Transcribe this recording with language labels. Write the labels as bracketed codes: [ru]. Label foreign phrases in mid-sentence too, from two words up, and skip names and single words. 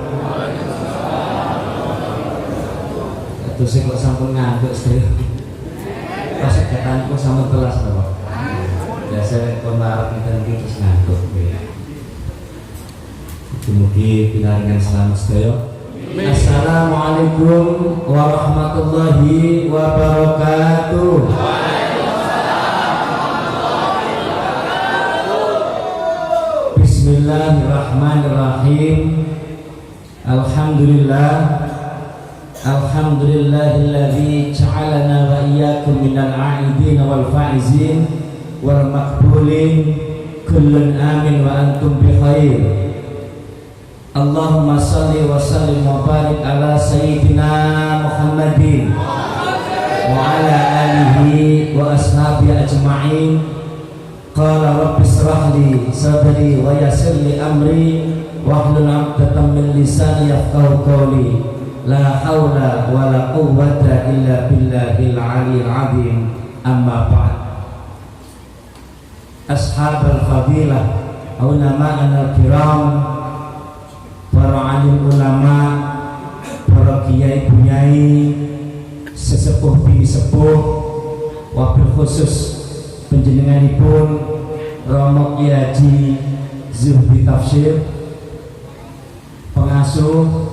[jv] Terus kok sampun ngantuk sedaya. Pas ketanku sampun telas Bapak. Biasa kon arep ngeten iki terus ngantuk. Mugi pinaringan selamat sedaya. [ar] السلام عليكم ورحمة الله وبركاته. بسم الله الرحمن الرحيم. الحمد لله الذي جعلنا وإياكم من العائدين والفائزين والمقبولين كل عام وأنتم بخير. اللهم صل وسلم وبارك على سيدنا محمد وعلى آله وأصحابه أجمعين. قال رب اشرح لي صدري ويسر لي أمري واحلل عقدة من لساني يفقهوا قولي. لا حول ولا قوة إلا بالله العلي العظيم. أما بعد. أصحاب الفضيلة علماءنا الكرام, [jv] para alim ulama, para kiai bunyai, sesepuh bini sepuh, [ar] وبالخصوص [jv] penjenenganipun Romo Kiai Haji Zuhdi Tafsir, pengasuh